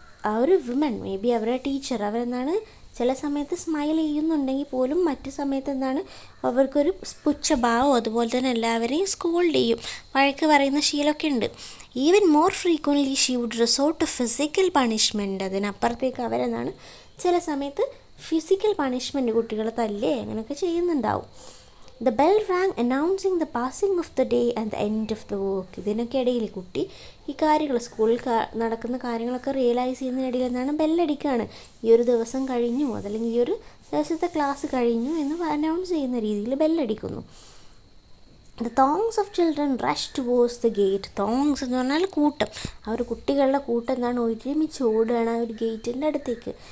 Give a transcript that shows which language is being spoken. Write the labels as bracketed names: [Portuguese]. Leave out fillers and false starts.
[Malayalam] ആ ഒരു women, may be അവരുടെ ടീച്ചർ, അവരെന്താണ് ചില സമയത്ത് സ്മൈൽ ചെയ്യുന്നുണ്ടെങ്കിൽ പോലും മറ്റു സമയത്ത് എന്താണ് അവർക്കൊരു പുച്ഛഭാവം, അതുപോലെ തന്നെ എല്ലാവരെയും സ്കോൾഡ് ചെയ്യും, വഴക്ക് പറയുന്ന ശീലമൊക്കെ ഉണ്ട്. [English] Even more frequently she would resort to physical punishment. [Malayalam] അതിനപ്പുറത്തേക്ക് അവരെന്താണ് ചില സമയത്ത് ഫിസിക്കൽ പണിഷ്മെൻറ്റ്, കുട്ടികളെ തല്ലേ അങ്ങനെയൊക്കെ ചെയ്യുന്നുണ്ടാവും. [English] The bell rang announcing the passing of the day and the end of the work. [Malayalam] ഇതിനൊക്കെ ഇടയിൽ കുട്ടി ഈ കാര്യങ്ങൾ സ്കൂളിൽ നടക്കുന്ന കാര്യങ്ങളൊക്കെ റിയലൈസ് ചെയ്യുന്നതിനിടയിൽ എന്താണ് ബെല്ലടിക്കുകയാണ്. ഈ ഒരു ദിവസം കഴിഞ്ഞു, അതല്ലെങ്കിൽ ഈ ഒരു ദിവസത്തെ ക്ലാസ് കഴിഞ്ഞു എന്ന് അനൗൺസ് ചെയ്യുന്ന രീതിയിൽ ബെല്ലടിക്കുന്നു. [English] The throngs of children rush towards the gate. [Malayalam] തോങ്സ് എന്ന് പറഞ്ഞാൽ കൂട്ടം, ആ ഒരു കുട്ടികളുടെ കൂട്ടം എന്താണ് ഒരുമിച്ച് ഓടുകയാണ് ആ ഒരു ഗേറ്റിൻ്റെ അടുത്തേക്ക്.